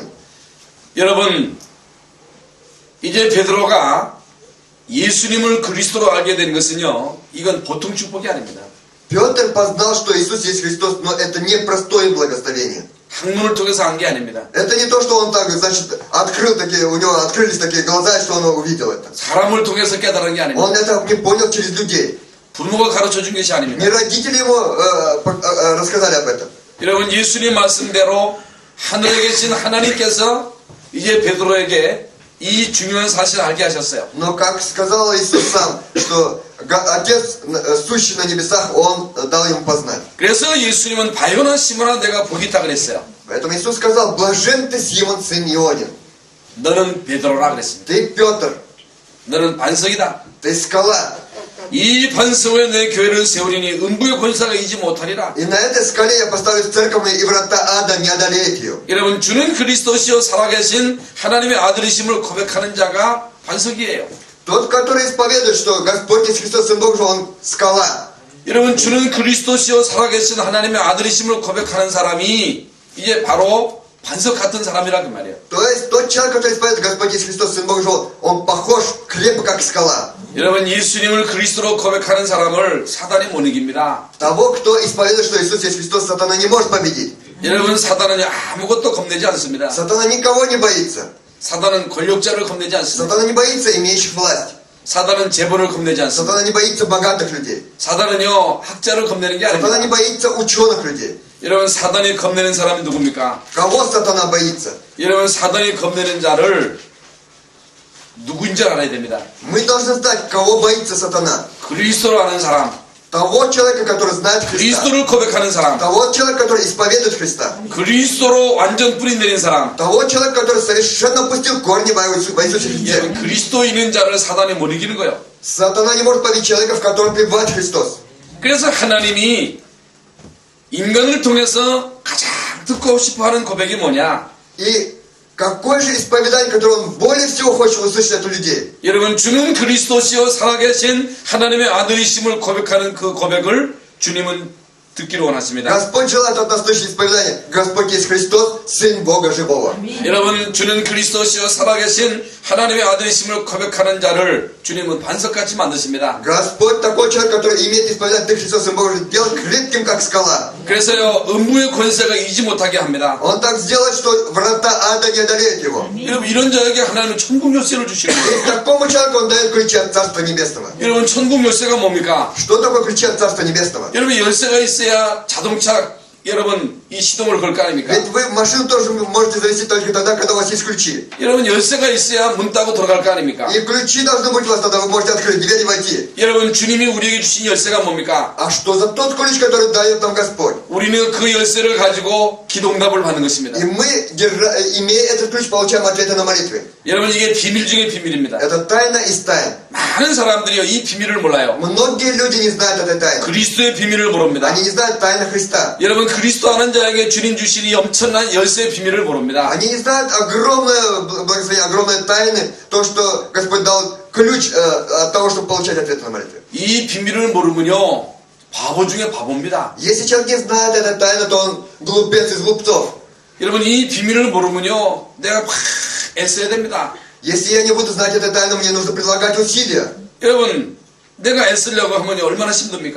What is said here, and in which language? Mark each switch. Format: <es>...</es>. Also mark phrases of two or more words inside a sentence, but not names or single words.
<ko>여러분 이제 베드로가 예수님을 그리스도로 알게 된 것은요, 이건 보통 축복이 아닙니다.</ko> <ru>Петр познал, что Иисус есть Христос, но это не простое благословение.</ru> <ko>학문을 통해서 한 게 아닙니다.</ko> <ru>Это не то, что он так, значит, у него открылись такие глаза, что он увидел это.</ru> <ko>사람을 통해서 깨달은 게 아닙니다.</ko> <ru>Он это не понял через людей.</ru> <ko>부모가 가르쳐 준 것이 아닙니다.</ko> <ru>Не родители ему рассказали об этом.</ru> <ko>여러분 예수님 말씀대로 하늘에 계신 하나님께서 이제 베드로에게 이 중요한 사실을 알게 하셨어요.</ko> <ru>Но как сказал Иисус сам, что Отец, сущий на небесах, Он дал ему познать.</ru> <ko>그래서 예수님은 바요나 시모나 내가 복이 있다 그랬어요.</ko> <ru>Поэтому Иисус сказал: блажен ты, Симон, сын Ионин.</ru> <ko>너는 베드로라 그랬습니다.</ko> <ru>Ты Петр,</ru> <ko>너는 반석이다.</ko> <ru>ты скала.</ru> <ko>이 반석 위에 내 교회를 세우리니 음부의 권세가 이지 못하리라.</ko> <ru>И на этой скале я поставлю церковь, и врата ада не одолеют ее.</ru> <ko>여러분 주는 그리스도시요 살아계신 하나님의 아들이심을 고백하는 자가 반석이에요.</ko> <ru>Тот, который исповедует, что Господь есть Христос, Сын Бог, он скала.</ru> <ko>여러분 주는 그리스도시요 살아계신 하나님의 아들이심을 고백하는 사람이 이제 바로 반석 같은 사람이라 그 말이에요.</ko> <ru>То есть тот человек, который исповедует Господь есть Христос, Сын Бог, он похож крепко как скала.</ru> <ko>여러분 예수님을 그리스도로 고백하는 사람을 사단이 못 이깁니다.</ko> <ru>Того, кто исповедует, что Иисус есть Христос, сатана не может победить.</ru> <ko>여러분 사단은 아무것도 겁내지 않습니다.</ko> <ru>Сатана никого не боится.</ru> <ko>사단은 권력자를 겁내지 않습니다.</ko> <ru>Сатана не боится имеющих власть.</ru> <ko>사단은 재벌을 겁내지 않습니다.</ko> <ru>Сатана не боится богатых людей.</ru> <ko>사단은요 학자를 겁내는 게</ko> <ru>Сатана не</ru> <ko>아닙니다.</ko> <ru>боится ученых людей.</ru> <ko>여러분 사단이 겁내는 사람이 누굽니까?</ko> <ru>Кого сатана боится?</ru> <ko>여러분 사단이 겁내는 자를 누구인지 알아야 됩니다.</ko> <ru>Мы должны знать, кого боится сатана.</ru> <ko>그리스도를 아는 사람,</ko> <ru>Того человека, который знает Христа.</ru> <ko>그리스도를 고백하는 사람,</ko> <ru>Того человека, который исповедует Христа.</ru> <ko>그리스도로 완전 뿌리 내린 사람.</ko> <ru>Того человека, который совершенно пустил корни во Иисусе Христе.</ru> <ko>여러분 그리스도 있는 자를 사단이 못 이기는 거예요.</ko> <ru>Сатана не может победить человека, в котором пребывает Христос.</ru> <ko>그래서 하나님이 인간을 통해서 가장 듣고 싶어하는 고백이 뭐냐?</ko> <ru>И какое же исповедание, которое он более всего хочет услышать от людей?</ru> <ko>여러분 주는 그리스도시요 살아계신 하나님의 아들이심을 고백하는 그 고백을 주님은 듣기를 원하십니다.</ko> <ru>Господь желает от нас точное исповедание. Господь есть Христос, Сын Бога Живого.</ru> <ko>여러분, 주는 그리스도시요 살아계신 하나님의 아들이심을 고백하는 자를 주님은 반석같이 만드십니다.</ko> <ru>Господь такой человек, который имеет исповедание, ты Христос, Сын Бога, делает крепким, как скала.</ru> <ko>그래서요, 음부의 권세가 이기지 못하게 합니다.</ko> <ru>Он так сделает, что врата ада не одолеют его.</ru> <ko>여러분, 이런 자에게 하나님은 천국 열쇠를 주시는 거예요.</ko> <ru>И такому человеку он дает ключи от Царства Небесного.</ru> <ko>여러분, 천국 열쇠가 뭡니까?</ko> <ru>Что такое ключи от Царства Небесного?</ru> <ko>여러분, 열쇠가 있어야 자동차, 여러분, 이 시동을 걸 거 아닙니까?</ko> <ru>Ведь вы машину тоже можете завести только тогда, когда у вас есть ключи.</ru> <ko>여러분, 열쇠가 있어야 문 따고 들어갈 거 아닙니까?</ko> <ru>И ключи должны быть у вас, тогда вы можете открыть дверь и войти.</ru> <ko>여러분, 주님이 우리에게 주신 열쇠가 뭡니까?</ko> <ru>А что за тот ключ, который дает нам Господь?</ru> <ko>우리는 그 열쇠를 가지고 기도응답을 받는 것입니다.</ko> <ru>И мы, имея этот ключ, получаем ответы на молитвы.</ru> <ko>여러분, 이게 비밀 중의 비밀입니다.</ko> <ru>Это тайна из тайн.</ru> <ko>많은 사람들이요, 이 비밀을 몰라요.</ko> <ru>Многие люди не знают этой тайны.</ru> <ko>그리스도의 비밀을 모릅니다.</ko> <ru>Они не знают тайны Христа.</ru> <ko>여러분, 그리스도 아는 자에게 주님 주신 이 엄청난 열쇠의 비밀을 모릅니다.</ko> <ru>Они не знают огромное благословение, огромные тайны, то, что Господь дал ключ от того, чтобы получать ответы на молитвы.</ru> <ko>이 비밀을 모르면요, 바보 중에 바보입니다.</ko> <ru>Если человек не знает этой тайны, то он глупец из глупцов.</ru> <ko>여러분, 이 비밀을 모르면요, 내가 막 애써야 됩니다.</ko> <ru>Если я не буду знать этой тайны, мне нужно прилагать усилия.</ru> <ko>여러분, 내가 애쓰려고 하면 얼마나 힘듭니까?</ko>